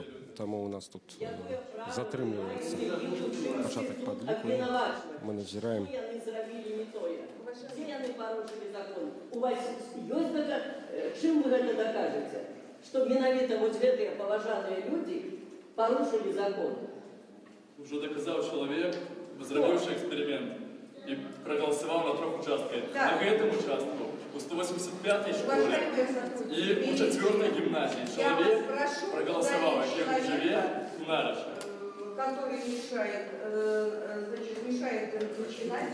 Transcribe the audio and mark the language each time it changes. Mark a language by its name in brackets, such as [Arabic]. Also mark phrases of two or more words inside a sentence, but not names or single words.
[Belarusian] Таму у нас тут затрымліваецца пачатак падліку. Мы назіраем. У вас ёсць гэта, чым вы гэта дакажаце? Што менавіта вось гэтыя паважаныя людзі парушылі закон? [Russian] Уже доказал человек, зробивший эксперимент и проголосовал на 3 участках. Да. На этом участку у 185-й школе и у 4-й гимназии человек проголосовал, как живе Нароша. Который мешает начинать.